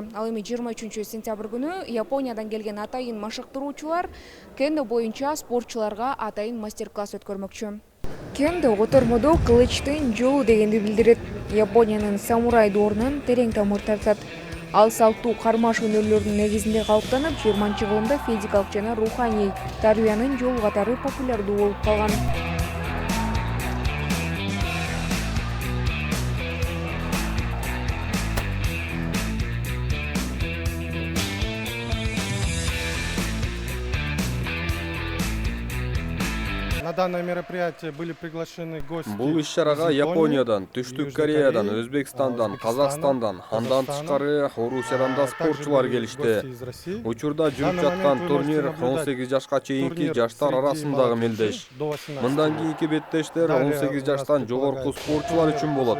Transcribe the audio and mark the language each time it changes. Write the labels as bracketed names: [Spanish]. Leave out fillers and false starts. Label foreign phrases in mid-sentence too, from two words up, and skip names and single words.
[Kyrgyz] Ал эми 23 сентябрь күнү Япониядан келген атайын машыктыруучулар кендо боюнча спортчуларга атайын мастер-класс өткөрмөкчү. Кендо отормодо кылычтын жолу дегенди билдирет. Япониянын самурай доорунан терең тамыр тартат. Ал салттуу кармаш өнөрлөрүнүн негизинде калыптанып, 20-кылымда физикалык жана руханий тарбиянын жолу катары популярдуу болуп калган. [Russian] На данное мероприятие были приглашены гости. [Kyrgyz] Бул иш-чарага Япониядан, Түштүк Кореядан, Өзбекстандан, Казакстандан, андан тышкары Орусиядан да спортчулар келишти. Учурда жүрүп жаткан турнир 18 жашка чейинки жаштар арасындагы мелдеш. Мындан кийинки беттештер 18 жаштан жогорку спортчулар үчүн болот.